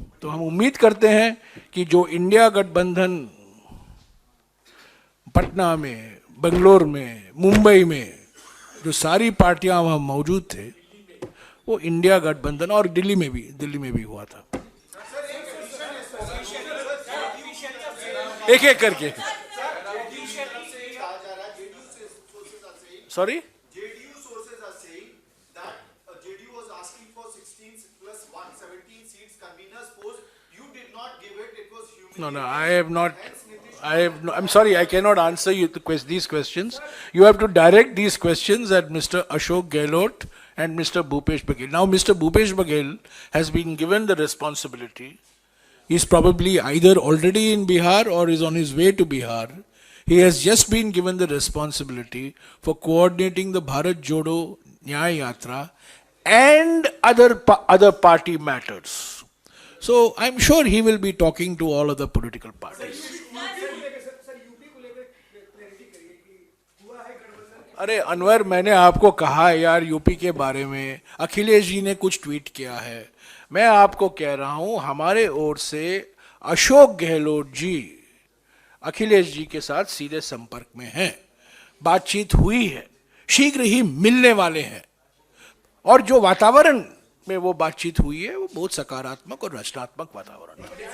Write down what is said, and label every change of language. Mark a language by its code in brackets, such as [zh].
[hi] तो हम उम्मीद करते हैं कि जो इंडिया गठबंधन पटना में, बेंगलोर में, मुंबई में जो सारी पार्टियां वहाँ मौजूद थे, वो इंडिया गठबंधन, और दिल्ली में भी हुआ था, एक एक करके। [en] Sorry, JDU sources are saying that JDU was asking for 16 plus 1, 17 seats conveners post. You did not give it. It was humiliating. no, I have not. I'm sorry, I cannot answer you these questions. You have to direct these questions at Mr. Ashok Gehlot and Mr. Bhupesh Baghel. Now, Mr. Bhupesh Baghel has been given the responsibility. He's probably either already in Bihar or is on his way to Bihar. He has just been given the responsibility for coordinating the Bharat Jodo Nyaya Yatra and other party matters. So I'm sure he will be talking to all other political parties. [hi] अरे अनवर, मैंने आपको कहा है यार UP के बारे में, अखिलेश जी ने कुछ ट्वीट किया है। मैं आपको कह रहा हूं, हमारे ओर से अशोक गहलोत जी अखिलेश जी के साथ सीधे संपर्क में हैं, बातचीत हुई है, शीघ्र ही मिलने वाले हैं, और जो वातावरण में वो बातचीत हुई है वो बहुत सकारात्मक और रचनात्मक वातावरण है।